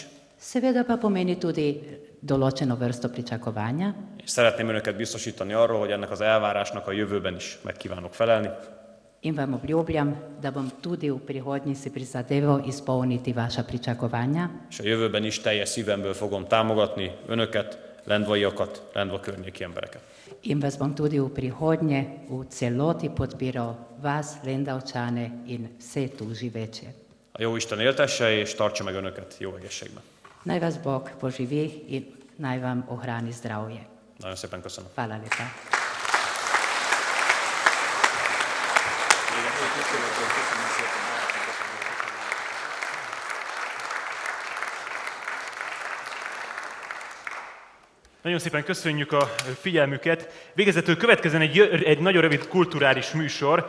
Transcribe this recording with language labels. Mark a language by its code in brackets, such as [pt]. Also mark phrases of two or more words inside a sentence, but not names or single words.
[sl] Seveda pa pomeni tudi določeno vrsto pričakovanja. [hu] És szeretném önöket biztosítani arról, hogy ennek az elvárásnak a jövőben is meg kívánok felelni. [sl] In vam obljubljam, da bom tudi v prihodnji si prizadeval izpolniti vaša pričakovanja [hu] És a jövőben is teljes szívemből fogom támogatni önöket, lendvaiakat, Lendva környéki embereket. [sl] in vas bom tudi v prihodnje v celoti podpiral vas, Lendavčane in vse tu živeče. [hu] A jó Isten éltesse és tartsa meg önöket jó egészségben. [sl] Naj vas Bog poživi in naj vam ohrani zdravje. [hu] Nagyon szépen köszönöm. [sl] Hvala lepa. [hu] Nagyon szépen köszönjük a figyelmüket. Végezetül következzen egy nagyon rövid kulturális műsor.